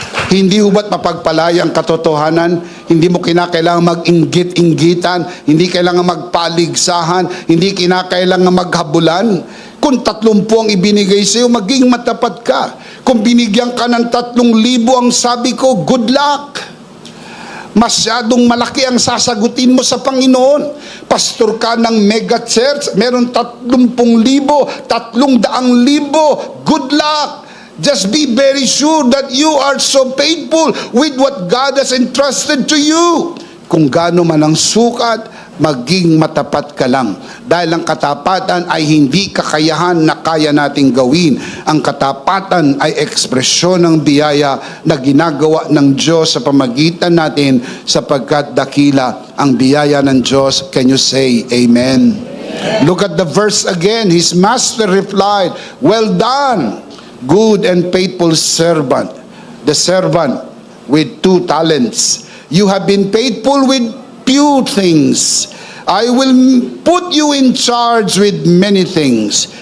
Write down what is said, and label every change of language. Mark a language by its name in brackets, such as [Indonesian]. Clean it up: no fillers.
[Filipino] Hindi hubat mapagpalaya ang katotohanan, hindi mo kinakailangan mag-inggit-inggitan, hindi kailangan magpaligsahan, hindi kinakailangan maghabulan. Kung 30 ang ibinigay sa iyo, maging matapat ka. Kung binigyan ka ng 3,000 ang sabi ko, [English] good luck. [Filipino] Masyadong malaki ang sasagutin mo sa Panginoon. Pastor ka ng mega church, meron 30,000, 300,000, [English] good luck. Just be very sure that you are so faithful with what God has entrusted to you. [Filipino] Kung gaano man ang sukat, maging matapat ka lang. Dahil ang katapatan ay hindi kakayahan na kaya nating gawin. Ang katapatan ay ekspresyon ng biyaya na ginagawa ng Diyos sa pamagitan natin, sapagkat dakila ang biyaya ng Diyos. [English] Can you say amen? Look at the verse again. His master replied, well done, good and faithful servant. The servant with 2 talents. You have been faithful with few things. I will put you in charge with many things.